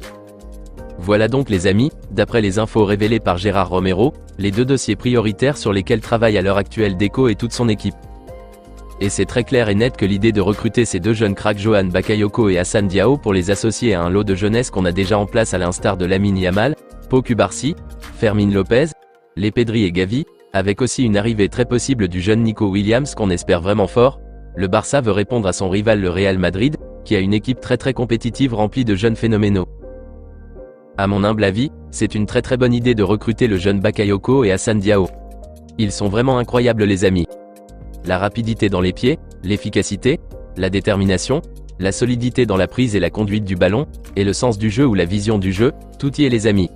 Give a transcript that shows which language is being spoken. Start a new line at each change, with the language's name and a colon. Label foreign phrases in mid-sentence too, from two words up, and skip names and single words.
French: Voilà donc les amis, d'après les infos révélées par Gérard Romero, les deux dossiers prioritaires sur lesquels travaille à l'heure actuelle Deco et toute son équipe. Et c'est très clair et net que l'idée de recruter ces deux jeunes cracks Johan Bakayoko et Hassan Diao pour les associer à un lot de jeunesse qu'on a déjà en place à l'instar de Lamine Yamal, Pau Cubarsí, Fermín López, les Pedri et Gavi, avec aussi une arrivée très possible du jeune Nico Williams qu'on espère vraiment fort, le Barça veut répondre à son rival le Real Madrid, qui a une équipe très compétitive remplie de jeunes phénoménaux. À mon humble avis, c'est une très bonne idée de recruter le jeune Bakayoko et Hassan Diao. Ils sont vraiment incroyables les amis. La rapidité dans les pieds, l'efficacité, la détermination, la solidité dans la prise et la conduite du ballon, et le sens du jeu ou la vision du jeu, tout y est les amis.